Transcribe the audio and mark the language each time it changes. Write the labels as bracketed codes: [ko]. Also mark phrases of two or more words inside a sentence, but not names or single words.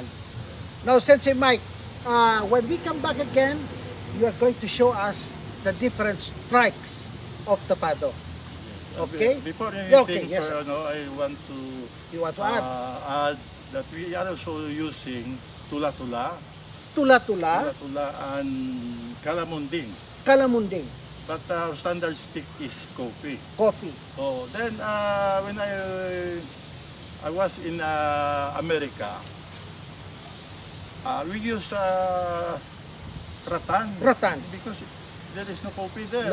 [en] Now, Sensei Mike, when we come back again, you are going to show us the different strikes of tapado. Okay? Before Yeah, anything, okay, yes, sir. I want to You want to add add that we are also using tula-tula, tula-tula, tula-tula and kalamunding. kalamunding, But our standard stick is coffee. coffee. So then when I was in America, we use Rattan. because there is no coffee there.